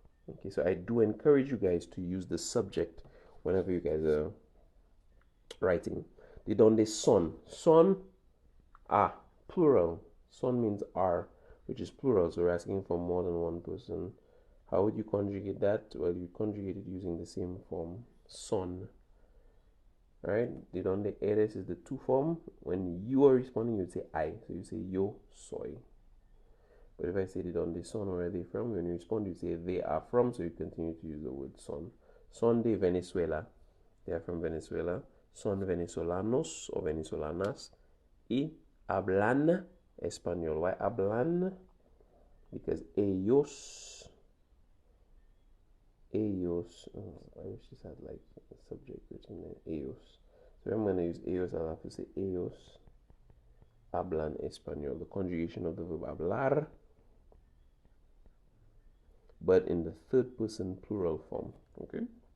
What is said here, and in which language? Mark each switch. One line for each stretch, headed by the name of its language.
English: Okay, so I do encourage you guys to use the subject whenever you guys are writing.
Spanish: ¿De dónde son?
English: Son, plural. Son means are, which is plural, so we're asking for more than one person. How would you conjugate that? Well, you conjugate it using the same form, son. Alright,
Spanish: ¿de dónde eres
English: is the to form. When you are responding, you'd say I. So you say
Spanish: yo soy.
English: But if I say
Spanish: ¿de dónde son,
English: where are they from? When you respond, you say they are from, so you continue to use the word son.
Spanish: Son de Venezuela.
English: They are from Venezuela.
Spanish: Son venezolanos o venezolanas. Y hablan español.
English: Why
Spanish: hablan?
English: Because ellos, I wish this had like a subject written there, ellos. So I'm going to use ellos, I'll have to say
Spanish: ellos hablan español.
English: The conjugation of the verb hablar, but in the third person plural form. Okay?